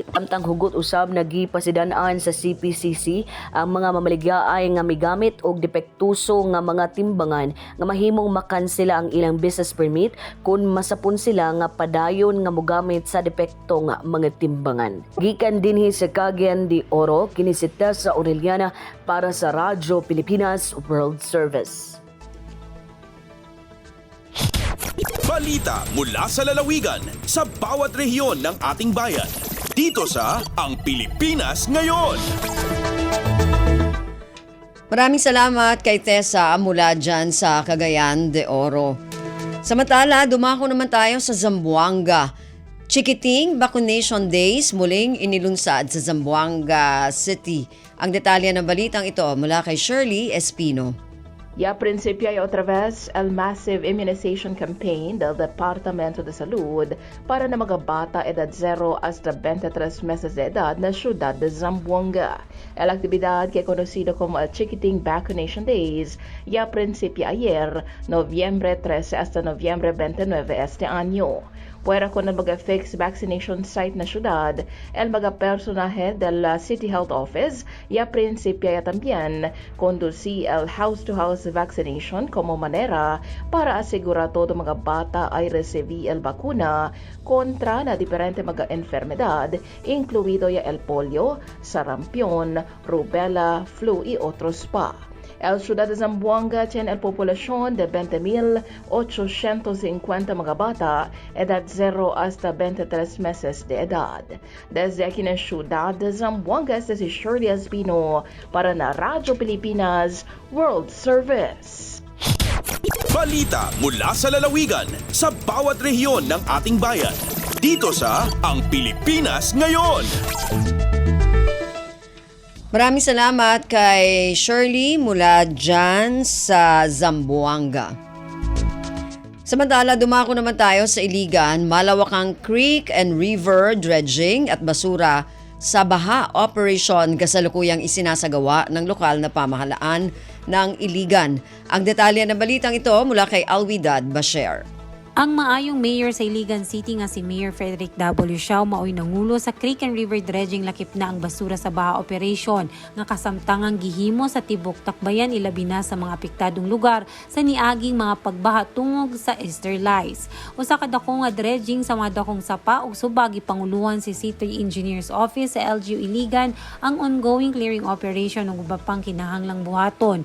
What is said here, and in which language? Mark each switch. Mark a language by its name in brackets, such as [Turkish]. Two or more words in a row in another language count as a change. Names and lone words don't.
[Cebuano] Samtang hugot usab nagipasidan-an sa CPCC ang mga mamaligyaay nga migamit og depektuso nga mga timbangan nga mahimong makansela ang ilang business permit kung masapon sila nga padayon dayon nga mogamit sa depektong mga timbangan. Gikan dinhi sa Cagayan de Oro, kini si Tessa Aureliana para sa Radyo Pilipinas World Service. [Filipino] Balita mula sa lalawigan sa bawat rehiyon ng ating bayan. Dito sa Ang Pilipinas Ngayon. Maraming salamat kay Tessa mula dyan sa Cagayan de Oro. Samantala, dumako naman tayo sa Zamboanga. Chikiting Vaccination Days muling inilunsad sa Zamboanga City. Ang detalye ng balitang ito mula kay Shirley Espino. [Chavacano] Ya principia y otra vez el [English] massive immunization campaign [Chavacano] del Departamento de Salud para na mga bata edad 0 hasta 23 meses de edad na siyudad de Zamboanga. El actividad que conocido como el Chikiting Vaccination Days ya principia ayer, noviembre 13 hasta noviembre 29 este año. Puera con el mga-fixed vaccination site na syudad, el mga-personaje del City Health Office ya principia ya también conduci el [English] house-to-house vaccination [Chavacano] como manera para asigura todo mga bata ay recibi el bakuna kontra na diferente mga enfermedad, incluido ya el polio, sarampion, rubella, flu y otros pa. El ciudad de Zamboanga tiene el población de 20,850 mga bata, edad 0 hasta 23 meses de edad. Desde aquí en la ciudad de Zamboanga, este si Shirley Espino para na Radyo Pilipinas World Service. [Filipino] Balita mula sa lalawigan sa bawat rehiyon ng ating bayan. Dito sa Ang Pilipinas Ngayon. Maraming salamat kay Shirley mula dyan sa Zamboanga. Samantala, dumako naman tayo sa Iligan, malawakang [English] creek and river dredging [Filipino] at basura sa baha operation kasalukuyang isinasagawa ng lokal na pamahalaan ng Iligan. Ang detalye ng balitang ito mula kay Alwidad Basher. [Cebuano] Ang maayong mayor sa Iligan City nga si Mayor Frederick W. Siao maoy nangulo sa [English] creek and river dredging [Cebuano] lakip na ang basura sa baha operation nga kasamtangang gihimo sa tibok Tacbayan ilabi na sa mga apektadong lugar sa niaging mga pagbaha tungog sa Esterlice. Usa ka dako nga dredging sa mga dakong sapa ug subagi panguluhan si City Engineers Office sa LGU Iligan ang [English] ongoing clearing operation [Cebuano] ug uba pang kinahanglang buhaton.